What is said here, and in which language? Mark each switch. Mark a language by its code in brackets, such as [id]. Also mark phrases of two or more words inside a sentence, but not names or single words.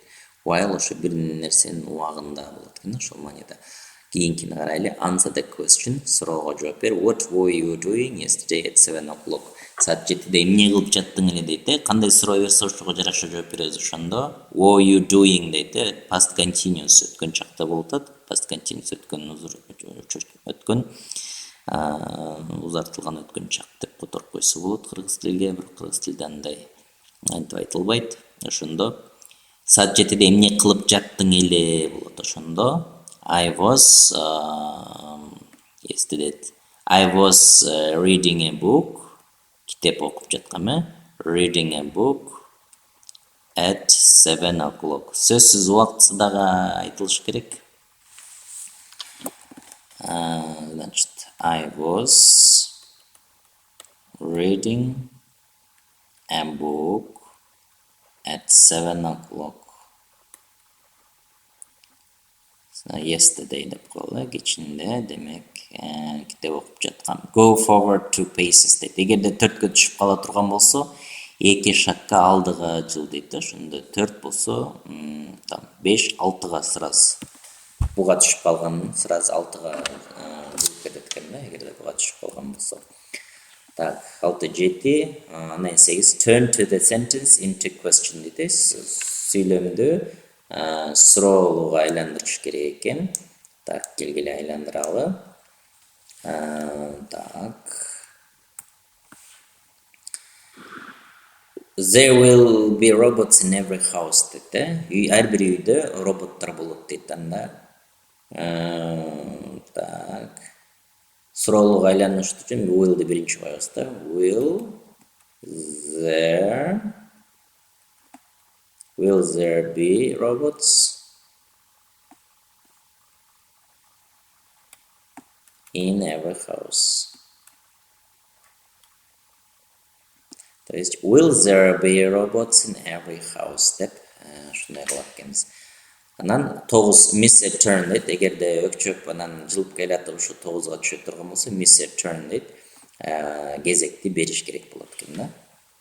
[ky] While ошо бир нерсенин убагында болот экен, ошол мааниде. Кийинкини карайлы. [en] Answer the question. [ky] Суроого жооп бер. [en] What were you doing yesterday at 7 o'clock? [ky] Саат 7-де эмне кылып жаттың эле дейт. Кандай суроо берсе ошого жараша жооп беребиз ошондо. [en] Were you doing [ky] дейт. [en] Past continuous [ky] өткөн чакта болуп атат. [en] Past continuous [ky] өткөн узартылган өткөн чак деп которуп койсо болот кыргыз тилиге, бирок кыргыз тилде андай антип айтылбайт. Ошондо саат 7-де эмне кылып жаттың эле болот ошондо. [en] I was yesterday. I was reading a book. [ky] Kitap окуп жаткам. [en] Reading a book at 7 o'clock. [ky] Сөзсүз убактысы дагы айтылыш керек. Значит, [en] I was reading a book at 7 o'clock. [ky] Yesterday деп коелу, кечинде, демек, китеп окуп жаткам. [en] Go forward 2 paces дейт. [ky] Эгерде 4кө түшүп кала турган болсо, 2 шакка алдыга жыл дейт. Ошондо 4 болсо, там 5-6га сразу буга түшүп калган, сразу 6га жүрүп кетет экен да, эгерде буга түшүп калган болсо. [en] Так, 6-7, анан 8 turn to the sentence into question дейт. [ky] Сүйлөмдү суроолууга айландырыш керек экен. Так, келгиле айландыралы. Так. [en] There will be robots in every house дейт. [ky] Ар бир үйдө роботтор болот дейт анда. Так. Суроолууга айланыш үчүн will'ды биринчи коебуз да. [en] Will there be robots in every house? [ru] То есть, [en] will there be robots in every house [ky] деп шундай кылат экенбиз. Анан 9 [en] miss a turn [ky] дейт. Эгерде өкчөп анан жылып келатып ушу 9га түшө турган болсо [en] miss a turn [ky] дейт. Кезекти бериш керек болот экен да.